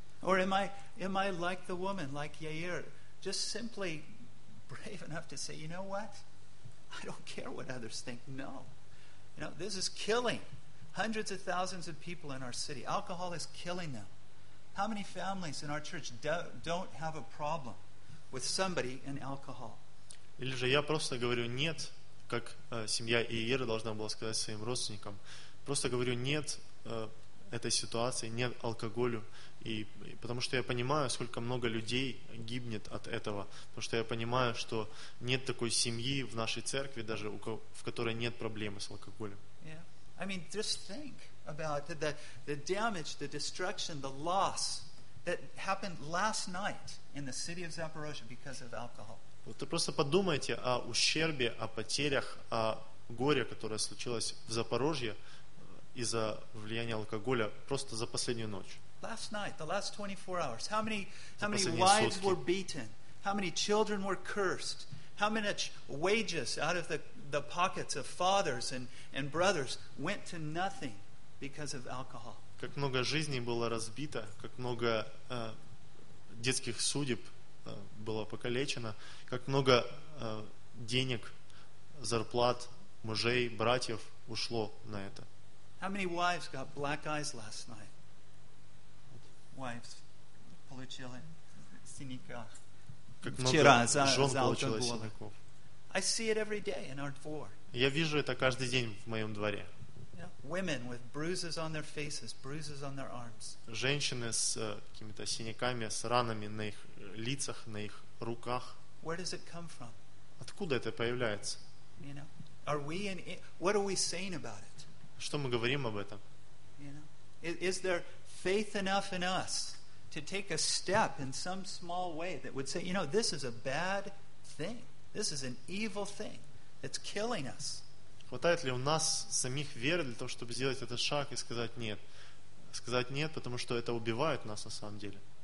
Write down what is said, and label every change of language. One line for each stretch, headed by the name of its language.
English: Or am I like the woman, like Yair, just simply brave enough to say, you know what? I don't care what others think. No. You know, this is killing hundreds of thousands of people in our city. Alcohol is killing them. How many families in our church don't have a problem with somebody in alcohol?
Russian: Или же я просто говорю нет, как семья Яира должна была сказать своим родственникам. просто говорю нет этой ситуации, нет алкоголю, и потому что я понимаю, сколько много людей гибнет от этого, потому что я понимаю, что нет такой семьи в нашей церкви, даже в которой нет проблемы с алкоголем.
English: Yeah. I mean, just think about the damage, the destruction, the loss that happened last night in the city of Zaporozhye because of alcohol.
Russian: Вот просто подумайте о ущербе, о потерях, о горе, которое случилось в Запорожье из-за влияния алкоголя просто за последнюю ночь.
English: Last night, the last 24 hours. How many wives were beaten? How many children were cursed? How many wages out of the pockets of fathers and brothers went to nothing because of alcohol?
Russian: Как много жизней было разбито, как много детских судеб было покалечено, как много денег, зарплат, мужей, братьев ушло на это.
English: How many wives got black eyes last night? Wives.
Russian: Получили синяка. Как вчера за алкоголем.
English: I see it every day in our floor.
Russian: Я вижу это каждый день в моем дворе.
English: Yeah. Women with bruises on their faces, bruises on their arms.
Russian: Женщины с какими-то синяками, с ранами на их лицах, на их руках.
English: Where does it come from?
Russian: Откуда это появляется?
English: You know, are we in? What are we saying about it?
Russian: Что мы говорим об этом?
English: You know, is there faith enough in us to take a step in some small way that would say, you know, this is a bad thing, this is an evil thing, it's killing us?
Russian: Хватает ли у нас самих веры для того, чтобы сделать этот шаг и сказать нет? Сказать нет, потому что это убивает нас на самом деле.